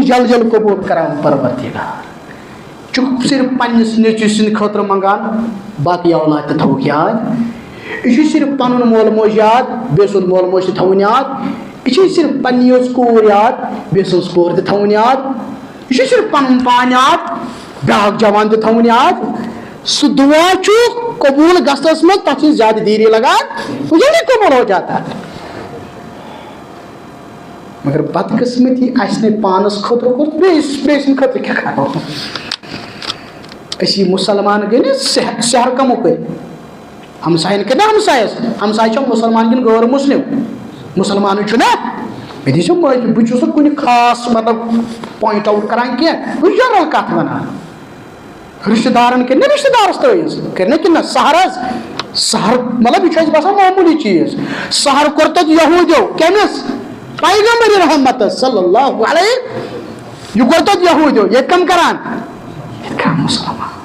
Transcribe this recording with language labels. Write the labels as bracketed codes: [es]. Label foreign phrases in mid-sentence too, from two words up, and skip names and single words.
[ks] جل جل قبوٗل کران پروردگار چُھ صرف پننس نیٚچوۍ سٕنٛدِ خٲطرٕ منگان باقی اولاد تہِ تھوُکھ یاد یہ چھُ صرف پنُن مول موج یاد بیٚیہِ سُنٛد مول موج تہِ تھاوُن یاد یہ چھُ صرف پننہِ یٲژ کوٗر یاد بیٚیہِ سٕنٛز کوٗر تہِ تھاوُن یاد یہ چھُ صرف پنُن پان یاد بیٛاکھ جوان تہِ تھاوُن یاد سُہ دعا چھُ قبوٗل گژھنس منٛز تتھ چھِ زیادٕ دیری لگان [ur] وہ جلدی قبول ہو جاتا ہے [ks] مگر بدقسمتی اسہِ نہٕ پانس خٲطرٕ کوٚر بیٚیہِ سٕنٛدِ خٲطرٕ کیٛاہ کرو أسۍ یہِ مُسلمان گٔے نہٕ سحر کمو کٔرۍ ہمساین کٔرۍ نا ہمساے چھا مُسلمان کِنہٕ غٲر مسلم مُسلمانٕے چھُ نا مےٚ دیٖزیو معٲفی بہٕ چھُس نہٕ کُنہِ خاص مطلب [en] point out [ks] کران کینٛہہ بہٕ چھُس جنرل کتھ ونان رشتہٕ دارن کٔرۍ نا رشتہٕ دارس تٲویٖز کٔرۍ نا کِنہٕ نہ سحر حظ سحر مطلب یہِ چھُ اَسہِ باسان معموٗلی چیٖز سحر کوٚر تتہِ یہوٗدیو کٔمِس پیغمبر رحمت [ar] صلی اللہ علیہ [ks] یہ کوٚر تتہِ یہوٗدیو ییٚتہِ کم کران ییٚتہِ کران مُسلمان